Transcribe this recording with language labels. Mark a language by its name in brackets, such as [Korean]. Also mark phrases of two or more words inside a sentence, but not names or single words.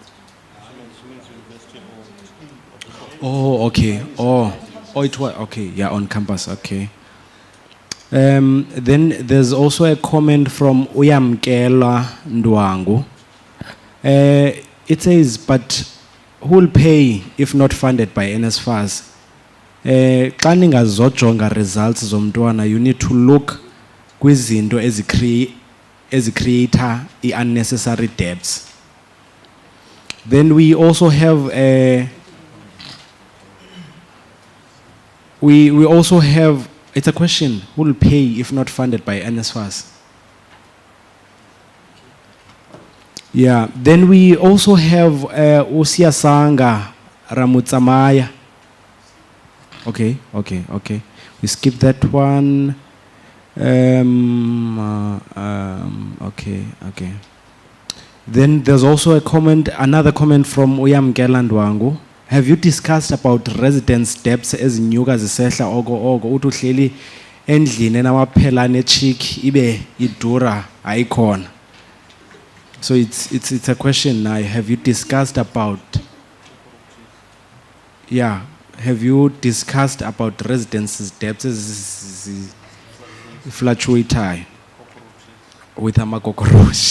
[English] Oh, okay. Oh, it was, okay, yeah, on campus, okay. Then there's also a comment from Uyamkela Ndwangu. It says, but who will pay if not funded by NSFAS? [Xhosa] Xa ningazojonga results zomntwana, [English] you need to look [Xhosa] kwizinto ezicreator [English] unnecessary debts. Then we also have we also have, it's a question, who will pay if not funded by NSFAS? Yeah, then we also have Usiasanga Ramutsamaya. Okay. We skip that one. Okay. Then there's also a comment, another comment from Uyam Gelandwangu. Have you discussed about residence debts as [Xhosa] nyuka zisehla ogo uthi uhleli endlini enamaphela nechick ibe idura ayikhona? [English] So it's a question now. Have you discussed about residences debts as fluctuate with amakokorosh?